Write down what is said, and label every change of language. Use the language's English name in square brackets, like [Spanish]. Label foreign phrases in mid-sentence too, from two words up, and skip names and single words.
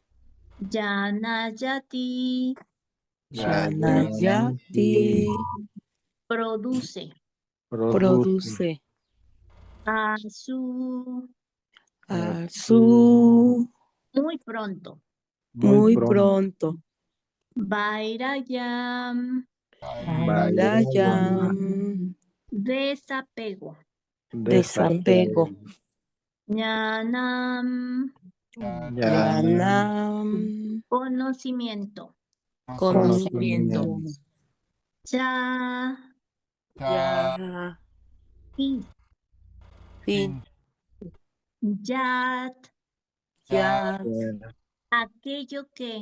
[Sanskrit] Janayati, Janayati, [Spanish] produce. produce. [Sanskrit] Asu, Asu, [Spanish] muy pronto. muy pronto. [Sanskrit] Vairayam, Vairayam, [Spanish] desapego. desapego. [Sanskrit] Jnanam, Jnanam, [Spanish] conocimiento. conocimiento. [Sanskrit] Ya, Ya, [Spanish] fin. fin. [Sanskrit] Yat, Ya, [Spanish] aquello que.